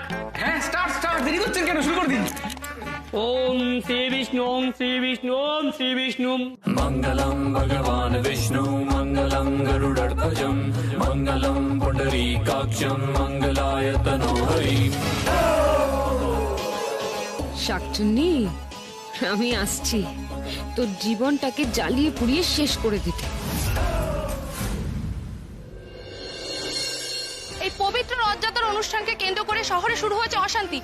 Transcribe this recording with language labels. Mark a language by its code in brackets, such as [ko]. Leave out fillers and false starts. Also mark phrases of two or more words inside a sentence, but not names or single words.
[bn] হ্যাঁ [en] start start, [bn] দেরি করছেন কেন? শুরু করে দিন। [sa] ওম শ্রী বিষ্ণু ওম শ্রী বিষ্ণু ওম শ্রী বিষ্ণু। मंगलम भगवान विष्णु मंगलम गरुड़ध्वजम मंगलम पुंडरीकाक्षम मंगलाय तनोहरि। [bn] শাকচুন্নি, আমি আসছি তোর জীবনটাকে জ্বালিয়ে পুড়িয়ে শেষ করে দিতে। এই পবিত্র রথযাত্রার অনুষ্ঠানকে কেন্দ্র করে শহরে শুরু হয়েছে অশান্তি।